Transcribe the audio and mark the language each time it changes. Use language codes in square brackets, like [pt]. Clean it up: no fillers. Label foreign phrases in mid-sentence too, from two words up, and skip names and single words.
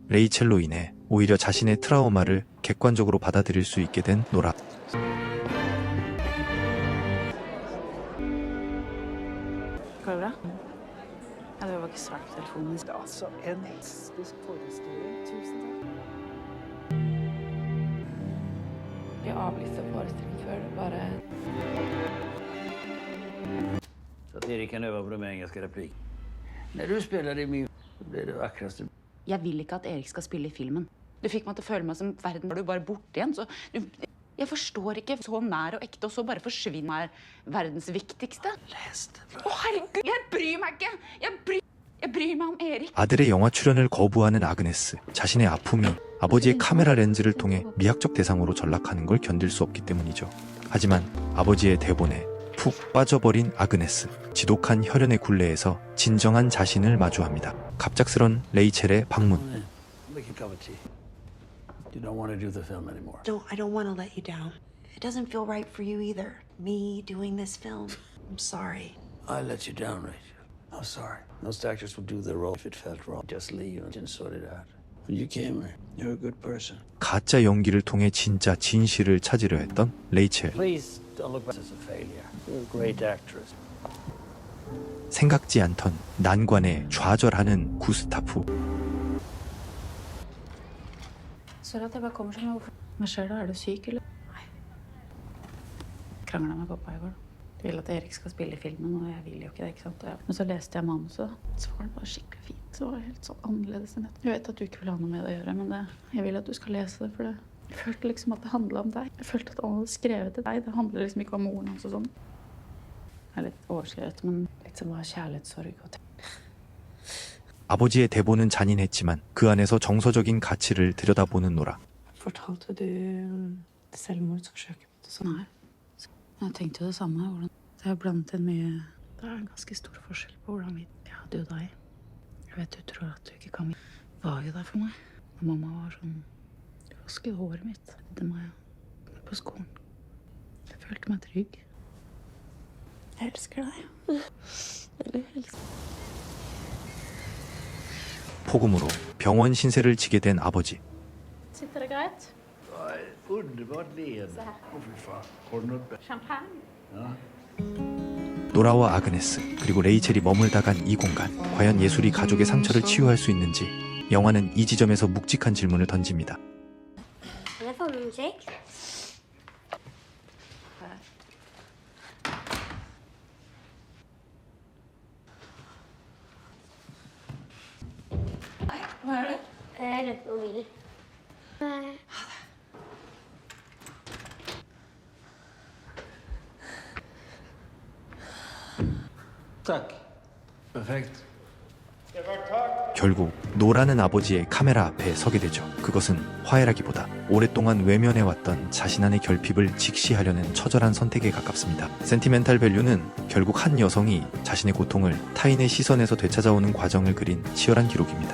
[ko] 레이첼로 인해 오히려 자신의 트라우마를 객관적으로 받아들일 수 있게 된 노라. [no] Går det bra? Ja, det var ikke svart på telefonen. [sv] Jag avlyssnar föreställningen för bara... Så att Erik kan öva på de engelska replik. När du spelar i min... så blir det vackraste. [no] Jeg vil ikke at Erik skal spille i filmen. Du fikk meg til å føle meg som verden. Var du bare borte igjen, så... Jeg forstår ikke. Så nær og ekte, og så bare forsvinner verdens viktigste. [sv] Läs det. [no] Å, herregud! Jeg bryr meg ikke! Jeg bryr meg om Erik. [ko] 아들의 영화 출연을 거부하는 아그네스. 자신의 아픔이 아버지의 카메라 렌즈를 통해 미학적 대상으로 전락하는 걸 견딜 수 없기 때문이죠. 하지만 아버지의 대본에 푹 빠져버린 아그네스. 지독한 혈연의 굴레에서 진정한 자신을 마주합니다. 갑작스런 레이첼의 방문. [en] Make a cup of tea. You don't want to do the film anymore. No, I don't want to let you down. It doesn't feel right for you either. Me doing this film. I'm sorry. I let you down, Rachel. I'm sorry. Most actors would do their role if it felt wrong. Just leave and sort it out. When you came here, you're a good person. [ko] 가짜 연기를 통해 진짜 진실을 찾으려 했던 레이첼. [en] Please don't look back as a failure. You're a great actress. [ko] 생각지 않던 난관에 좌절하는 구스타프. [no] Sorry at jeg bare kommer som jeg... Hva skjer da? Er du syk, eller? Nei. Kranglet med pappa i går. Jeg vil at Erik skal spille i filmen, og jeg vil jo ikke det, ikke sant? Men så leste jeg manuset, så var det bare skikkelig fint. Det var helt sånn annerledes enn det. Jeg vet at du ikke vil ha noe med det å gjøre, men jeg vil at du skal lese det, for jeg følte liksom at det handlet om deg. Jeg følte at alle hadde skrevet til deg. Det handler liksom ikke om moren hans og sånn. Det er litt overskrevet, men... Litt som å ha kjærlighetssorg og... [ko] 아버지의 대본은 잔인했지만 그 안에서 정서적인 가치를 들여다보는 노라. [no] Fortalte du selvmordsforsøket mitt og sånn? Nei. Jeg tenkte jo det samme. Det er blandet inn mye... Det er en ganske stor forskjell på hvordan vi... Ja, du og deg. Jeg vet du tror at du ikke kan... Var jo der for meg. Og mamma var sånn... Du vasket håret mitt. Det må jeg... På skolen. Jeg følte meg trygg. Jeg elsker deg. Jeg elsker... [ko] 폭음으로 병원 신세를 지게 된 아버지. [no] Sitter det greit? [sv] Underbart leende. [no] Åh, fy faen. Har du noe bedre? Champagne? Ja. [ko] 노라와 아그네스 그리고 레이첼이 머물다 간 이 공간. 과연 예술이 가족의 상처를 치유할 수 있는지 영화는 이 지점에서 묵직한 질문을 던집니다. [no] Er det filmmusikk? Hva er det? Jeg er rett på mobilen. [sv] Tack. [no] Perfekt. [ko] 결국 노라는 아버지의 카메라 앞에 서게 되죠. 그것은 화해라기보다 오랫동안 외면해왔던 자신 안의 결핍을 직시하려는 처절한 선택에 가깝습니다. 센티멘탈 밸류는 결국 한 여성이 자신의 고통을 타인의 시선에서 되찾아오는 과정을 그린 치열한 기록입니다.